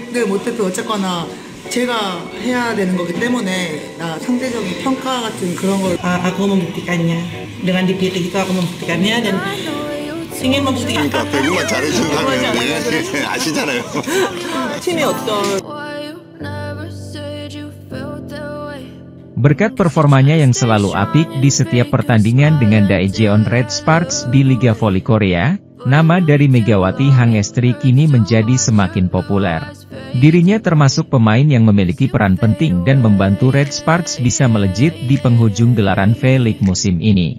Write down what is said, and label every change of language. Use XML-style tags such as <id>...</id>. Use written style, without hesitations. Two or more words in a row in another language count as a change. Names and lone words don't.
<ko>를 못해도 어쨌거나 제가 해야 되는 거기 때문에 상대적인 평가 같은 그런 걸</ko> <id>aku membuktikannya dengan dipilih itu aku membuktikannya dan ingin membuktikan</id> <ko>그러니까 배구만 잘해주는 아시잖아요. 팀의 어떤</ko> <id>Berkat performanya yang selalu apik di setiap pertandingan dengan Daejeon Red Sparks di Liga Voli Korea, nama dari Megawati Hangestri kini menjadi semakin populer. Dirinya termasuk pemain yang memiliki peran penting dan membantu Red Sparks bisa melejit di penghujung gelaran V-League musim ini.</id>